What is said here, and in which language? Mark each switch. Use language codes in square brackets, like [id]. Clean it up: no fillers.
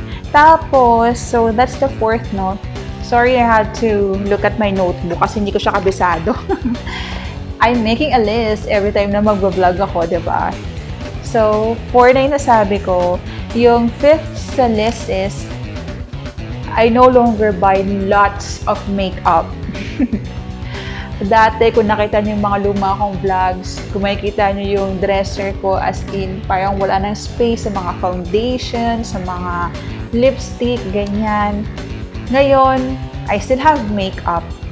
[en] Tapos, so that's the fourth note. Sorry, I had to look at my notebook [tl] kasi hindi ko siya kabisado. [en] I'm making a list every time na mag-vlog ako, diba? So, 4 [tl] na yung nasabi ko. [en] Yung fifth sa list is, I no longer buy lots of makeup. [tl] Dati, kung nakita niyo yung mga luma kong vlogs, kung makikita niyo yung dresser ko as in, parang wala nang space sa mga foundation, sa mga lipstick, ganyan. [en] Ngayon, I still have makeup.